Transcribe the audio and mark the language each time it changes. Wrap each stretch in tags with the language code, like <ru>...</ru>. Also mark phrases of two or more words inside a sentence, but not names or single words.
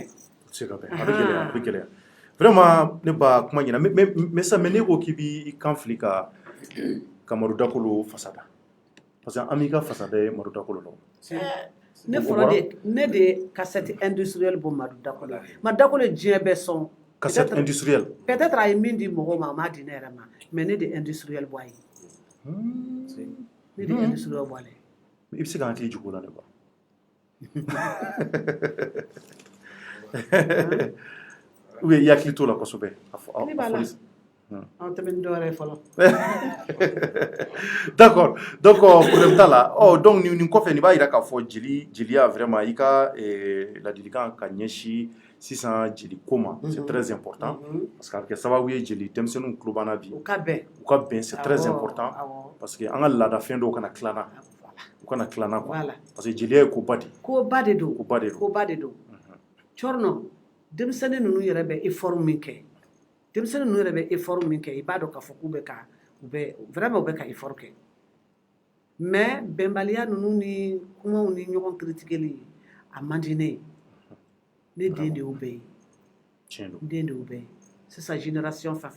<bm>a bɛ gɛlɛya vraiment ne ba kuma ɲɛna mais ne ko k'i b'i kan fili ka Madu Dakolo fasada</bm> <fr>parce que</fr> <bm>an b'i ka fasada ye Madu Dakolo dɔn ne fɔra ne de ye</bm> <fr>cassette industrielle</fr> <bm>bɔ Madu Dakolo ye diɲɛ bɛɛ sɔn</bm> <fr>cassette industrielle</fr> <bm>peut-être a ye min di mɔgɔw ma a m'a di ne yɛrɛ ma mais ne de industrielle bɔ a ye ne de industrielle bɔ a la i bɛ se k'an hakili jigin o la</bm> <fr>de quoi ou bien</fr> <bm>i hakili t'o la kosɛbɛ ne b'a la an tɛmɛ ni dɔwɛrɛ ye fɔlɔ</bm> <fr>d'accord donc problème</fr> <bm>t'a la donc nin kɔfɛ nin b'a jira k'a fɔ jeliya vraiment i ka ladilikan ka ɲɛsin sisan jeliko ma</bm> <fr>c'est très important parce que</fr> <bm>a bɛ kɛ sababu ye denmisɛnninw tulo b'an na bi u ka bɛn</bm> <fr>c'est très important parce que</fr> <bm>an ka laadafɛn dɔw kana tila n na</bm> <fr>quoi parce que</fr> <bm>jeliya ye koba de don cɔrɔnɔ denmisɛnnin ninnu yɛrɛ bɛ effort min kɛ i b'a dɔn k'a fɔ k'u bɛ ka effort kɛ mais bɛnbaliya ninnu ni kumaw ni ɲɔgɔn critiqueli a man di ne ye ne den de y'u bɛɛ ye sisan génération fɛn fɛn</bm>